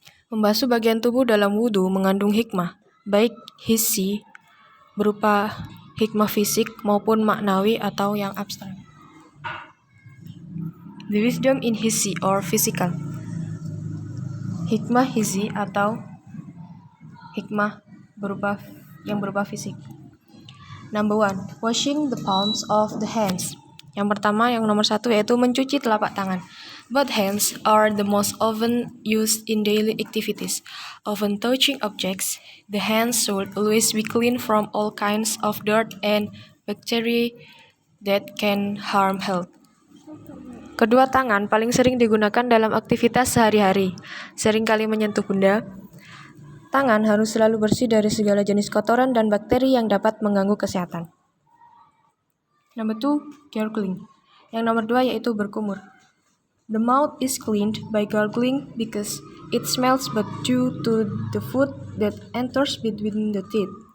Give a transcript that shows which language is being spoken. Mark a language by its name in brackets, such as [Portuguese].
[Indonesian] Membasuh bagian tubuh dalam wudhu mengandung hikmah, baik hissi berupa hikmah fisik maupun maknawi atau yang abstrak. [English] The wisdom in hissi or physical. [Indonesian] Hikmah hissi atau hikmah yang berupa fisik. [English] Number 1, washing the palms of the hands. [Indonesian] Yang pertama, yang nomor 1 yaitu mencuci telapak tangan. [English] Both hands are the most often used in daily activities. Often touching objects, the hands should always be clean from all kinds of dirt and bacteria that can harm health. [Indonesian] Kedua tangan paling sering digunakan dalam aktivitas sehari-hari. Seringkali menyentuh benda. Tangan harus selalu bersih dari segala jenis kotoran dan bakteri yang dapat mengganggu kesehatan. [English] Number 2, gargling. [Indonesian] Yang nomor 2 yaitu berkumur. [English] The mouth is cleaned by gargling because it smells bad due to the food that enters between the teeth.